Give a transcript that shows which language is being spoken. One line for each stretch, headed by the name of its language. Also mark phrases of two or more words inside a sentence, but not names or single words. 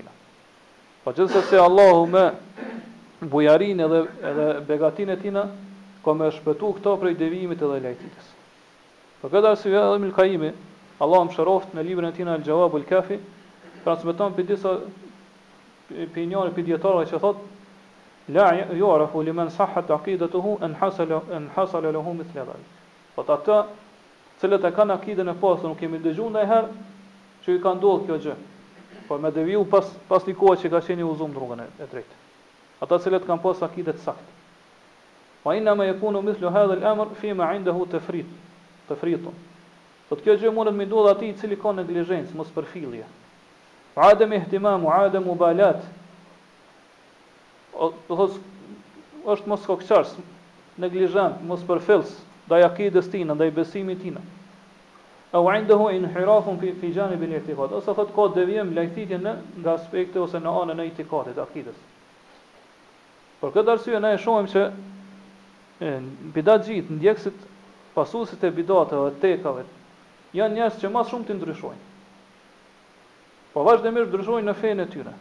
Albanian: Po gjithsesi Allahu me bujarinë edhe begatinë e tij ka më shpëtu këto prej devijimit edhe lajtitës. Po këtë arsye edhe Ibn Qayyim, Allahu mëshiroft në librin e tij Al-Jawab al-Kafi, transmeton për disa opinione për dietarëve që thotë
Arabic: لا يعرف لمن صحت عقيدته أن حصل له مثل ذلك.
Albanian: Po ata cilët e kanë akiden e pasur nuk kemi dëgjuar ndonjëherë që i ka ndodhur kjo gjë. Po me deviju pas një kohë që ka qenë i udhëzuar në rrugën e drejtë. Ata cilët kanë pas akide të saktë.
Arabic: وإنما يكون مثل هذا الأمر فيما عنده تفريط.
Albanian: Po kjo gjë mundet me ndodh atij I cili ka neglizhencë, mos përfillje.
Arabic: عدم اهتمام، عدم مبالاة.
Albanian: Është mos kokçars, neglizhent, mos përfillës ndaj akides tina, ndaj besimit tina.
Arabic: أو عنده انحراف في جانب الاعتقاد.
Albanian: Ose thot ka devijim lajthitje nga aspekti ose në anën e i'tiqadit, akides. Por këtë arsye ne e shohim që bidatxhit, ndjekësit, pasuesit e bidateve, tekave, janë njerëz që më shumë të ndryshojnë. Po vazhdimisht ndryshojnë në fenë e tyre.